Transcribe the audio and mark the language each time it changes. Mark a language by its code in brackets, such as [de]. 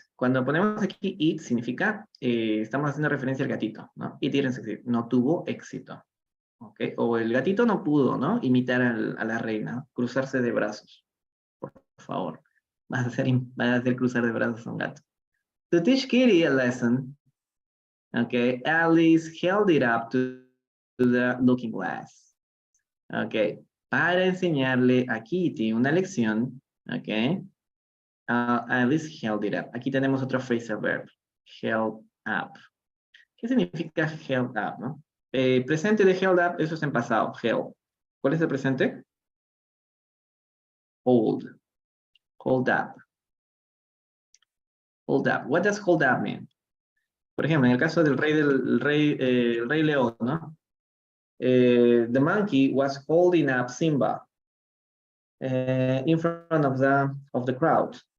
[es] Cuando ponemos aquí it, significa, estamos haciendo referencia al gatito, ¿no? [en] It didn't succeed. [es] No tuvo éxito. ¿Ok? O el gatito no pudo, ¿no? Imitar a la reina, cruzarse de brazos. Por favor. Vas a hacer cruzar de brazos a un gato. [en] To teach Kitty a lesson, okay, Alice held it up to the looking glass. [es] Okay, para enseñarle a Kitty una lección, okay, [en] Alice held it up. [es] Aquí tenemos otro phrasal verb, held up. ¿Qué significa held up, no? Presente de held up, eso es en pasado, held. ¿Cuál es el presente? [en] Hold. Hold up. Hold up. What does hold up mean? [es] Por ejemplo, en el caso del el rey león, ¿no? [en] The monkey was holding up Simba in front of the crowd.